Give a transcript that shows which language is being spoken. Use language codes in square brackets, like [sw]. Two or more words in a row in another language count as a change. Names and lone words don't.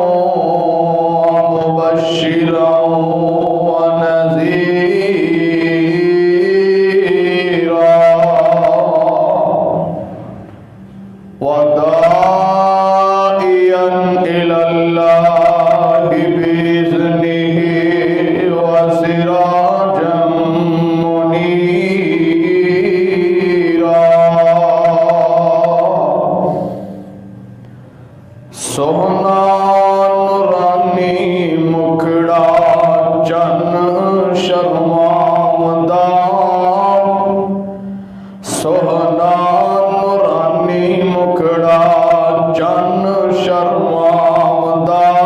[ar] ومبشرا ونذيرا وداعيا إلى الله بإذنه وسراجا منيرا. [pa] سونا نورانی مکھڑا چن شرماوندا. سونا نورانی مکھڑا چن شرماوندا.